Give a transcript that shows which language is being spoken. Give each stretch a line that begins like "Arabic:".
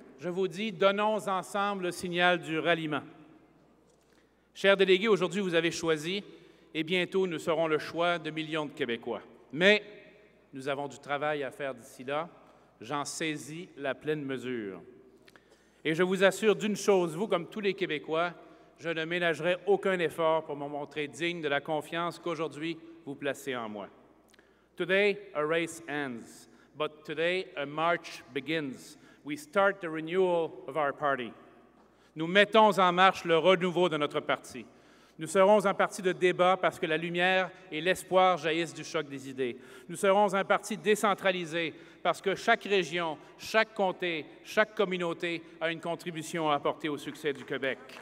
French: Je vous dis, donnons ensemble le signal du ralliement. Chers délégués, aujourd'hui, vous avez choisi, et bientôt, nous serons le choix de millions de Québécois. Mais nous avons du travail à faire d'ici là. J'en saisis la pleine mesure. Et je vous assure d'une chose, vous, comme tous les Québécois, je ne ménagerai aucun effort pour me montrer digne de la confiance qu'aujourd'hui vous placez en moi.
English: Today, a race ends, but today, a march begins. We start the renewal of our party.
French: Nous mettons en marche le renouveau de notre parti. Nous serons un parti de débat parce que la lumière et l'espoir jaillissent du choc des idées. Nous serons un parti décentralisé parce que chaque région, chaque comté, chaque communauté a une contribution à apporter au succès du Québec.